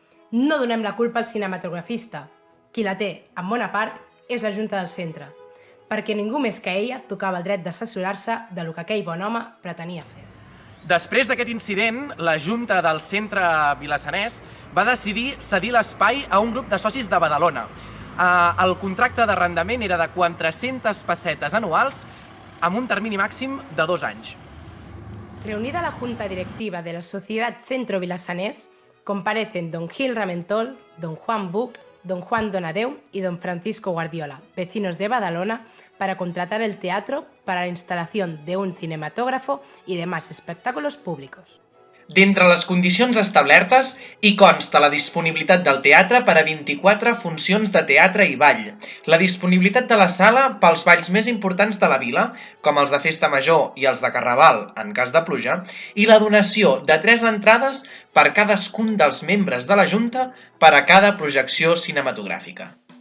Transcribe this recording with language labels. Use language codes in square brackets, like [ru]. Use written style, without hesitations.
[ca] No donem la culpa al cinematografista. Qui la té, en bona part, és la Junta del Centre, perquè ningú més que ella tocava el dret d'assessorar-se de lo que aquell bon home pretenia fer. Després d'aquest incident, la Junta del Centre Vilassanès va decidir cedir l'espai a un grup de socis de Badalona. El contracte d'arrendament era de 400 pessetes anuals amb un termini màxim de 2 anys. [es] Reunida la Junta Directiva de la Sociedad Centro Vilassanés, comparecen don Gil Ramentol, don Juan Buch, don Juan Donadeu y don Francisco Guardiola, vecinos de Badalona, para contratar el teatro para la instalación de un cinematógrafo y demás espectáculos públicos. [ca] D'entre les condicions establertes hi consta la disponibilitat del teatre per a 24 funcions de teatre i ball, la disponibilitat de la sala pels balls més importants de la vila, com els de Festa Major i els de Carnaval, en cas de pluja, i la donació de 3 entrades per cadascun dels membres de la Junta per a cada projecció cinematogràfica.